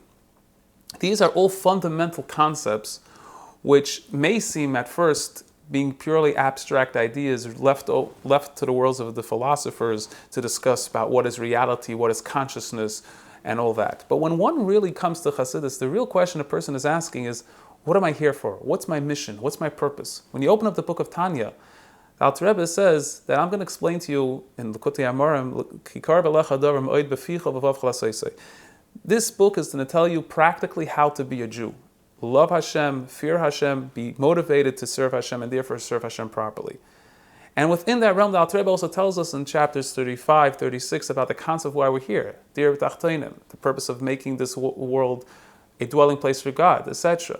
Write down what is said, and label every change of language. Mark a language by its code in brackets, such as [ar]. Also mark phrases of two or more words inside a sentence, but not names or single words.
[en] These are all fundamental concepts which may seem at first being purely abstract ideas left to the worlds of the philosophers to discuss about what is reality, what is consciousness, and all that. But when one really comes to Hasidus, the real question a person is asking is, what am I here for? What's my mission? What's my purpose? When you open up the book of Tanya, the Alter Rebbe says that I'm going to explain to you in Likutei Amorim, [he] כי קרוב אליך הדבר מאד בפיך ובלבבך לעשותו. [en] This book is going to tell you practically how to be a Jew. Love Hashem, fear Hashem, be motivated to serve Hashem, and therefore serve Hashem properly. And within that realm, the Alter Rebbe also tells us in chapters 35, 36 about the concept of why we're here, [he] דירה בתחתונים, [en] the purpose of making this world a dwelling place for God, etc.